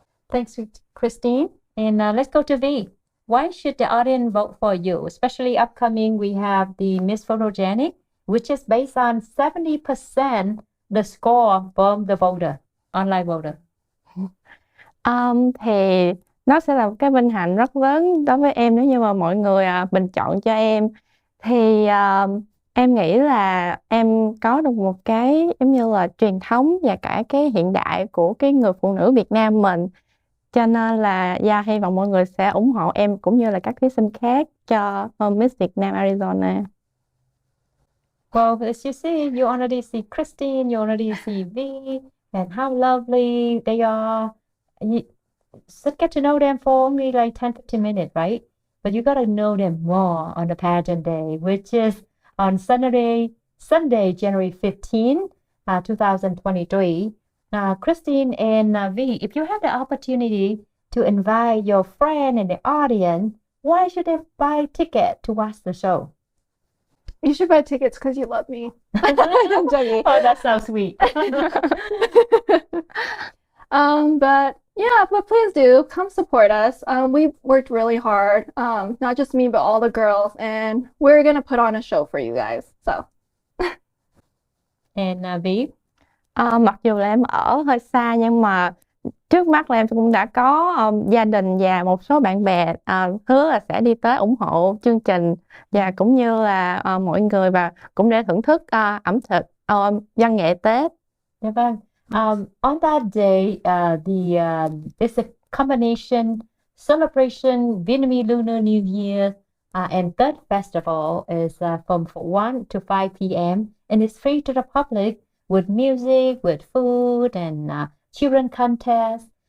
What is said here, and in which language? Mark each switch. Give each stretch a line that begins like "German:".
English: Thanks, Christine. And let's go to V. Why should the audience vote for you? Especially upcoming, we have the Miss Photogenic, which is based on 70% the score from the voter, online voter.
Vietnamese: Thì nó sẽ là một cái vinh hạnh rất lớn đối với em nếu như mà mọi người bình chọn cho em. Thì em nghĩ là em có được một cái giống như là truyền thống và cả cái hiện đại của cái người phụ nữ Việt Nam mình. Cho nên là hy vọng mọi người sẽ ủng hộ em cũng như là các thí sinh khác cho Miss Vietnam Arizona.
English: Well, as you see, you already see Christine, you already see V, and how lovely they are. You just get to know them for only like 10-15 minutes, right? But you got to know them more on the pageant day, which is on Sunday, January 15, 2023. Christine and V, if you have the opportunity to invite your friend and the audience, why should they buy ticket to watch the show? You should buy tickets because you love me. I'm joking. Oh, that sounds sweet. But please do come support us. We've worked really hard, not just me, but all the girls, and we're gonna put on a show for you guys. So. And V?
Vietnamese: Mặc dù là em ở hơi xa nhưng mà trước mắt là em cũng đã có gia đình và một số bạn bè hứa là sẽ đi tới ủng hộ chương trình và cũng như là mọi người và cũng để thưởng thức ẩm thực văn nghệ Tết. Dạ vâng.
English: On that day, it's a combination celebration Vietnamese Lunar New Year and Tết Festival is from 1 to 5 p.m. and it's free to the public with music, with food and children contest.